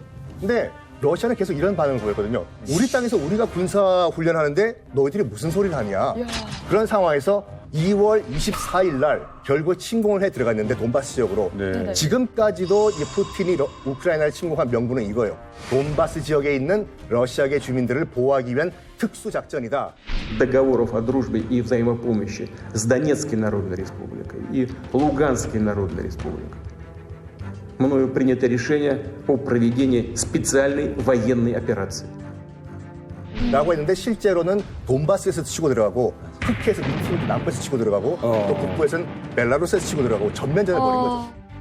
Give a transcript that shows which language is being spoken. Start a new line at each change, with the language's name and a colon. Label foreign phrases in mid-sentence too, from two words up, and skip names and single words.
Korean: 근데 러시아는 계속 이런 반응을 보였거든요. 우리 땅에서 우리가 군사훈련하는데 너희들이 무슨 소리를 하냐. 그런 상황에서 2월 24일 날 결국 침공을 해 들어갔는데 돈바스 지역으로. 지금까지도 이 푸틴이 우크라이나를 침공한 명분은 이거예요. 돈바스 지역에 있는 러시아계 주민들을 보호하기 위한 특수작전이다.
Russian: договоров о дружбе и взаимопомощи с Донецкой Народной Республикой и Луганской Народной Республикой, мною принято решение о проведении специальной военной операции.
Korean: 라고 했는데 실제로는 돈바스에서 치고 들어가고 터키에서 남부에서 치고 들어가고 또 북부에서는 벨라루스에서 치고 들어가고 전면전을 벌인 거죠.